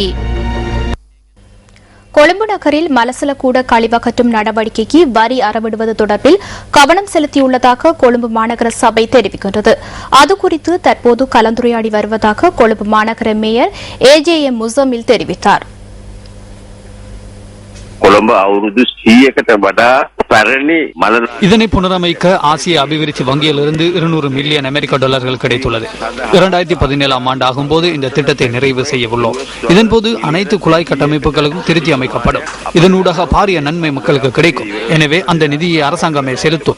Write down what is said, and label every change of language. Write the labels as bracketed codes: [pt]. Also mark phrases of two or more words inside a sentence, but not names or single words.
[ta] கொழும்பு நகரில் மலசலக்கூட கழிவகற்றும் நடவடிக்கைக்கு வரி அறவிடுவது தொடர்பில் கவனம் செலுத்தியுள்ளதாக கொழும்பு மாநகர சபை தெரிவிக்கின்றது. அது குறித்து தற்போது கலந்துரையாடி வருவதாக கொழும்பு மாநகர மேயர் AJM முசமில் தெரிவித்தார். [si] கொழும்பு අවුරුදු 100කට වඩා [ta] இதனை புனரமைக்க ஆசிய அபிவிருத்தி வங்கியிலிருந்து 200 மில்லியன் அமெரிக்க டாலர்கள் கிடைத்துள்ளது. 2017ஆம் ஆண்டு ஆகும்போது இந்த திட்டத்தை நிறைவு செய்ய உள்ளோம். இதன்போது அனைத்து குழாய் கட்டமைப்புகளும் திருத்தி அமைக்கப்படும். இதனூடாக பாரிய நன்மை மக்களுக்கு கிடைக்கும். எனவே அந்த நிதியை அரசாங்கமே செலுத்தும்.